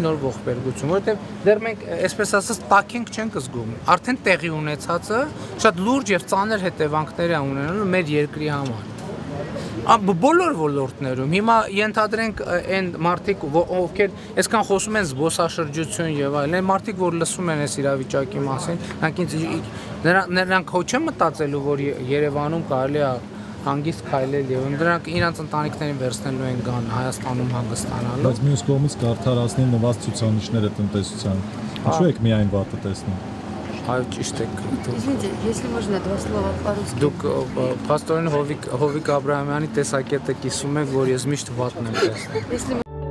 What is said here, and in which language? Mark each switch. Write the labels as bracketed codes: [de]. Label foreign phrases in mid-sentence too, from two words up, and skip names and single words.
[hy] նոր ողբերգություն, որովհետև դեռ մենք, այսպես ասած, տաքենք չենք զգում։ Արդեն տեղի ունեցածը շատ լուրջ եւ ծանր հետևանքներ է ունենալու մեր երկրի համար։ Բոլոր ոլորտներում հիմա ենթադրենք այն մարդիկ, ովքեր այսքան խոսում են զբոսաշրջություն եւ այլն, այն մարդիկ, որ լսում են այս իրավիճակի մասին, նրանք հո չեն մտածելու, որ Երևանում կարելի է հանգիստ քայլել եւ նրանք իրենց ընտանիքներին վերցնելու են գան Հայաստանում հանգստանալու։ Բայց մյուս կողմից կարդարացնի նվազ ցուցանիշները տնտեսության։ Ինչու եք միայն վատը տեսնում։ Այո, ճիշտ եք։ [ru] Извините, если можно, два слова по-русски. [hy] Դուք փաստորեն Հովիկ Աբրահամյանի տեսակետը կիսում եք, որ ես միշտ վատն եմ տեսնում։ [ru] Если